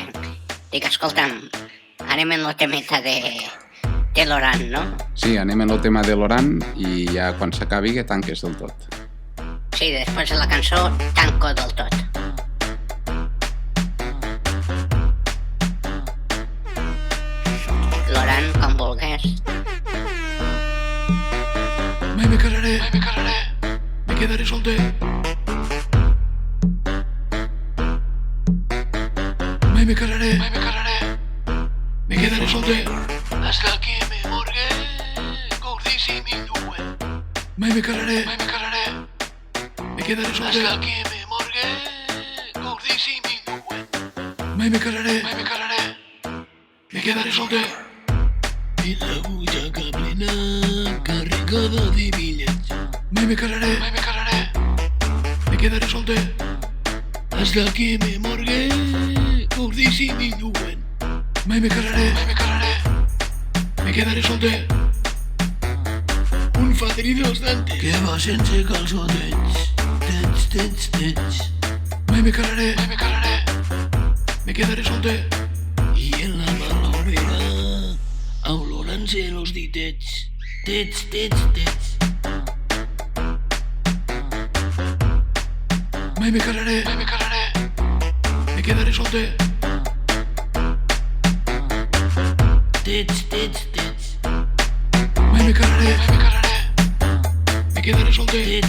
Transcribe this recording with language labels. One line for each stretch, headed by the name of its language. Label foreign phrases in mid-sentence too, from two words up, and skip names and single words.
Catalan: Dic, escolta'm, anem en la temeta de l'Oran, no? Sí, anem en el tema de l'Oran i ja quan s'acabi que tanques del tot. Sí, després de la cançó tanco del tot. Gràcies. Mai me casaré, me quedaré solter. Mai me casaré, me quedaré solter.
Spanish: Hasta que
Catalan: me morgue, gordíssim i lluent. Mai me casaré, me quedaré solter.
Spanish: Hasta que
Catalan: me morgue, gordíssim i lluent. Mai me casaré, me quedaré solter. I la butxaca plena, carregada de bitllets. Mai me casaré, me quedaré solter.
Spanish: Hasta que
Catalan: me morgue, gordíssim i lluent. Mai me casaré, me quedaré solter. Un fadrí dels Dante que va sense calçotets. Tets. Mai me casaré, me quedaré solter. I en la malobera, olorant-se los ditets. Tets. Mai me casaré, me quedaré solter. Tets. Mai me casaré, me quedaré solter.